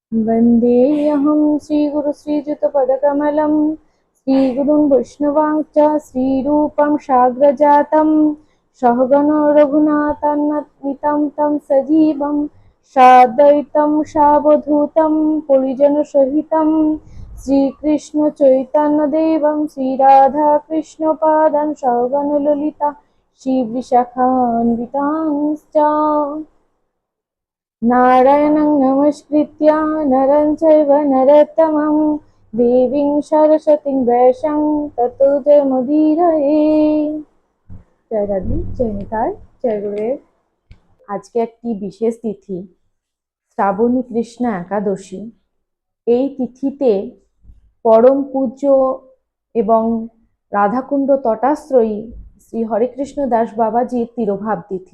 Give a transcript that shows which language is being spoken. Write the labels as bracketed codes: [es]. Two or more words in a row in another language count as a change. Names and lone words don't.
[sa] वन्देऽहं श्रीगुरुश्रीयुतपदकमलं श्रीगुरुं वैष्णवांश्च श्रीरूपं साग्रजातं सहगणो रघुनाथान्वितं तं सजीवं साद्वैतं सावधूतं परिजनसहितं श्रीकृष्णचैतन्यदेवं श्रीराधाकृष्णपादान् सहगणललिता श्रीविशाखान्वितांश्च नारायणं नमस्कृत्य नरं चैव नरोत्तमं देवीं सरस्वतीं व्यासं ततो जयमुदीरये। [bn] জয় দাদি, জয় নিতাই, জয় গুরুদেব। আজকে একটি বিশেষ তিথি, শ্রাবণী কৃষ্ণা একাদশী। এই তিথিতে পরম পূজ্য এবং রাধাকুণ্ড তটাশ্রয়ী শ্রী হরেকৃষ্ণ দাস বাবাজির তিরোভাব তিথি।